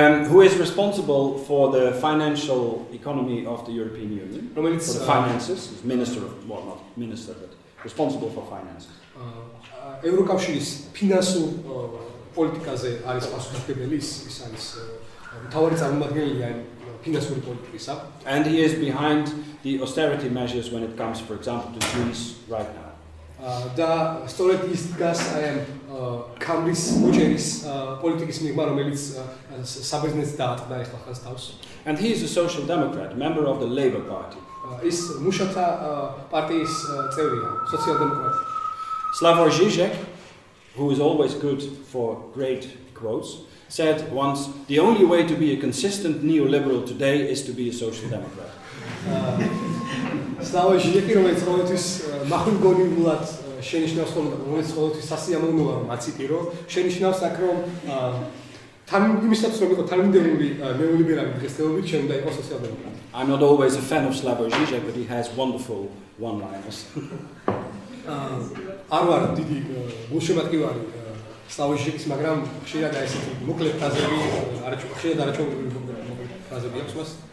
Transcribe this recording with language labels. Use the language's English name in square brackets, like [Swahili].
[English] Who is responsible for the financial economy of the European Union? For the finances, he's minister of, well, not minister, but responsible for finances. [Georgian] ევროკავშირის ფინანსურ პოლიტიკაზე არის პასუხისმგებელი, ის არის მთავარი წარმომადგენელი ფინანსური პოლიტიკისა. [English] And he is behind the austerity measures when it comes, for example, to Greece right now. [Georgian] და სწორედ ის დგას აი ამ კამრის მოჭერის პოლიტიკის მიღმა, რომელიც საბერძნეთს დაატყდა ახლა ხანს თავს. [English] And he is a social democrat, member of the Labour Party. [Georgian] ის მუშათა პარტიის წევრია, სოციალ-დემოკრატია. [English] Slavoj Žižek, who is always good for great quotes, said once, "The only way to be a consistent neoliberal today is to be a social democrat." [Georgian] Slavoj Žižek, რომელიც ყოველთვის მახვილგონიულად შენიშნავს, რომელიც ყოველთვის სასიამოვნოა, რომ აციტირო, შენიშნავს აქ, რომ იმისაც რომ იყო თანმიმდევრული ნეოლიბერალი დღესდღეობით, ჩვენ უნდა იყოს სოციალ-დემოკრატი. [English] I'm not always a fan of Slavoj Žižek, but he has wonderful one-liners. [Georgian] არ ვარ დიდი გულშემატკივარი სლავoj ჟიჟეკის, მაგრამ ხშირად ესეთი მოკლე ფრაზები არაჩვეულებრივი ფრაზები აქვს მას.